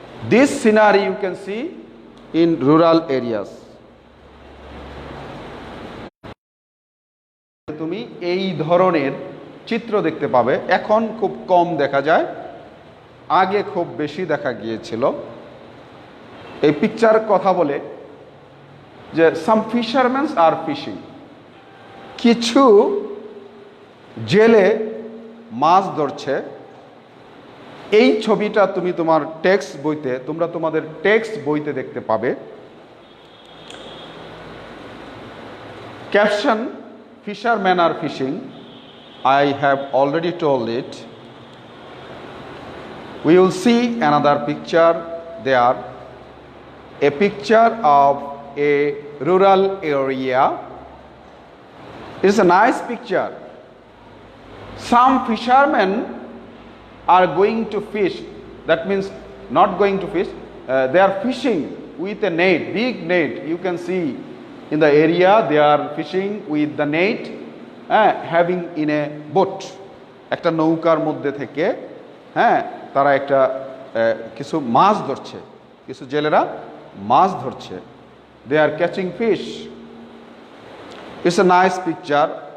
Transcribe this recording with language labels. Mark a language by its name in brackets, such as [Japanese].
[English] This scenery you can see in rural areas. [Bangla] তুমি এই ধরনের চিত্র দেখতে পাবে, এখন খুব কম দেখা যায়, আগে খুব বেশি দেখা গিয়েছিল। এই পিকচার কথা বলে যে [English] some fishermans আর fishing, [Bangla] কিছু জেলে মাছ ধরছে। এই ছবিটা তুমি তোমার টেক্সট বইতে, তোমরা তোমাদের টেক্সট বইতে দেখতে পাবে। [English] Caption fishermen are fishing. I have already told it. We will see another picture there, a picture of a rural area. It's a nice picture. Some fishermen are going to fish. That means not going to fish. They are fishing with a net, big net. You can see in the area they are fishing with the net, having in a boat. [Bangla] একটা নৌকার মধ্যে থেকে তারা একটা কিছু মাছ ধরছে, কিছু জেলেরা মাছ ধরছে। [English] They are catching fish. It's a nice picture.